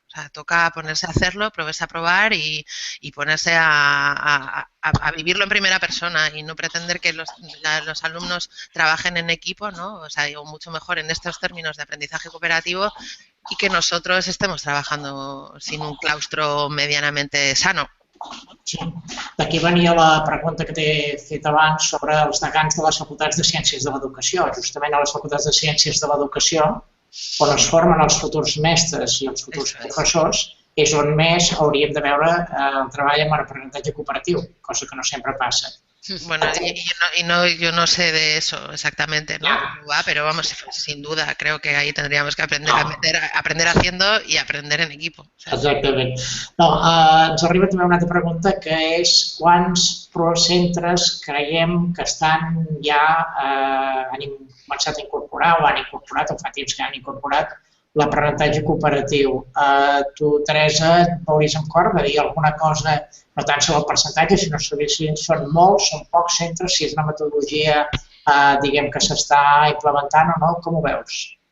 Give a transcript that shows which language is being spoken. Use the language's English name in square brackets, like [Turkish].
[Spanish] O sea, toca ponerse a hacerlo, ponerse a probar y ponerse a vivirlo en primera persona y no pretender que los alumnos trabajen en equipo, ¿no? O sea, o mucho mejor en estos términos de aprendizaje cooperativo, y que nosotros estemos trabajando sin un claustro medianamente sano. Sí. [Catalan] D'aquí venia la pregunta que t'he fet abans sobre els decans de les facultats de Ciències de l'Educació. Justament a les facultats de Ciències de l'Educació, on es formen els futurs mestres i els futurs professors, és on més hauríem de veure el treball amb aprenentatge cooperatiu, cosa que no sempre passa. [Spanish] Bueno, yo no sé de eso exactamente, ¿no? Pero vamos, sin duda, creo que ahí tendríamos que aprender haciendo y aprender en equipo. [Catalan] Exactament. Ens arriba també una altra pregunta, que és quants centres creiem que estan han començat a incorporar o han incorporat, o fa temps que han incorporat, l'aprenentatge cooperatiu. Tu, Teresa, et veuries amb cor de dir alguna cosa, no tant sobre el percentatge, sinó sobre si són molts, són pocs centres, si és una metodologia, diguem, que s'està implementant o no, com ho veus?